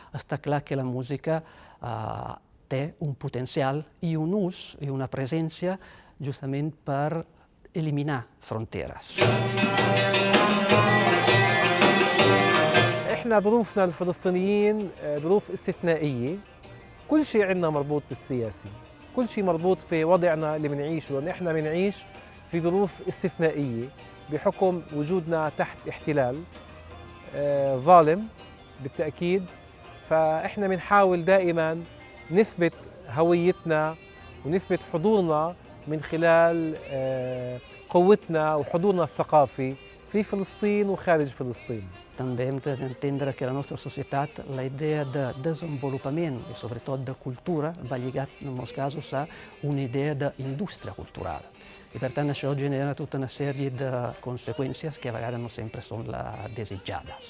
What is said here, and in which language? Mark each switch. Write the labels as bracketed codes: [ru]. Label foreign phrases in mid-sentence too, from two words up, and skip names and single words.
[ca] està clar que la música té un potencial i un ús i una presència justament per eliminar fronteres. [ar] احنا ظروفنا الفلسطينيين ظروف استثنائية. كل شيء عندنا مربوط بالسياسي، كل شيء مربوط في وضعنا اللي بنعيشه، لأن احنا بنعيش في ظروف استثنائية بحكم وجودنا تحت احتلال ظالم بالتأكيد. فاحنا بنحاول دائما نثبت هويتنا ونثبت حضورنا من خلال قوتنا وحضورنا الثقافي في فلسطين وخارج فلسطين. [ca] També hem d'entendre que la nostra societat, la idea de desenvolupament i sobretot de cultura va lligat en molts casos a una idea d'indústria cultural. I per tant això genera tota una sèrie de conseqüències que a vegades no sempre són les desitjades.